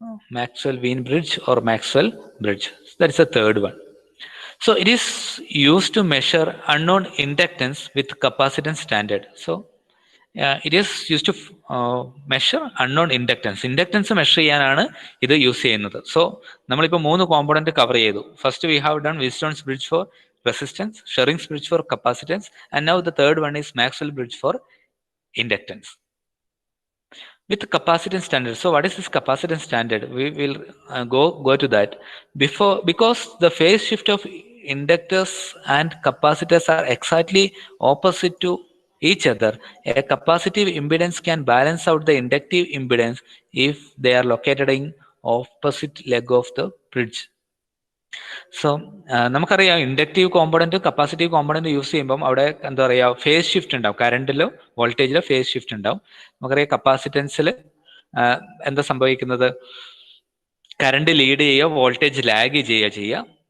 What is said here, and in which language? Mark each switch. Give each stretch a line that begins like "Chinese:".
English: Maxwell-Wien bridge or Maxwell bridge. That is the third one. So it is used to measure unknown inductance with capacitance standard. So it is used to measure unknown inductance.
Malayalam: Inductance measure ചെയ്യാനാണ് ഇത് use ചെയ്യുന്നത്. So നമ്മളിപ്പോൾ 3 component cover ചെയ്തു.
English: First we have done Wheatstone's bridge for resistance, Sherring's bridge for capacitance, and now the third one is Maxwell bridge for inductance. With capacitance standard, so what is this capacitance standard? We will go to that. Because the phase shift of inductors and capacitors are exactly opposite to each other, a capacitive impedance can balance out the inductive impedance if they are located in opposite leg of the bridge.
Malayalam: So നമുക്കറിയാം inductive component capacitive component use ചെയ്യുമ്പോൾ അവിടെ എന്താ പറയുക, phase shift ഉണ്ടാവും. കറണ്ടിലോ വോൾട്ടേജിലോ phase shift ഉണ്ടാവും. നമുക്കറിയാം കപ്പാസിറ്റൻസിൽ എന്താ സംഭവിക്കുന്നത്, കറണ്ട് ലീഡ് ചെയ്യുക, വോൾട്ടേജ് ലാഗ് ചെയ്യുക.